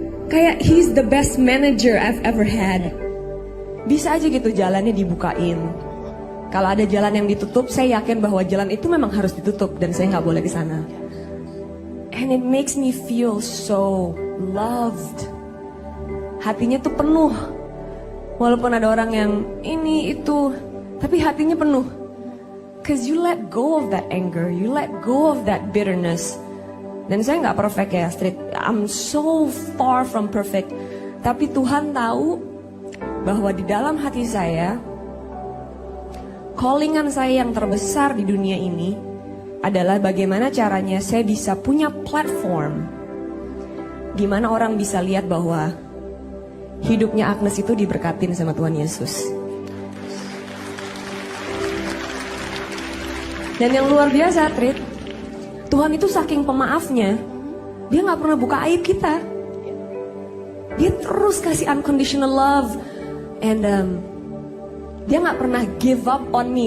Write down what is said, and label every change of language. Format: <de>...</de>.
<id>Kayak</id> <en>he's the best manager I've ever had.</en> <id>Bisa aja gitu jalannya dibukain. Kalau ada jalan yang ditutup, saya yakin bahwa jalan itu memang harus ditutup dan saya nggak boleh ke sana.</id> <en>And it makes me feel so loved.</en> <id>Hatinya tuh penuh. Walaupun ada orang yang ini itu, tapi hatinya penuh.</id> <en>Cause you let go of that anger, you let go of that bitterness.</en> <id>Dan saya nggak perfect ya, Astrid.</id> <en>I'm so far from perfect.</en> <id>Tapi Tuhan tahu bahwa di dalam hati saya, callingan saya yang terbesar di dunia ini adalah bagaimana caranya saya bisa punya platform, gimana orang bisa lihat bahwa hidupnya Agnes itu diberkatin sama Tuhan Yesus. Dan yang luar biasa, Trit, Tuhan itu saking pemaafnya, dia gak pernah buka aib kita. Dia terus kasih unconditional love.</id> <en>And</en> <id>dia gak pernah</id> <en>give up on me.</en>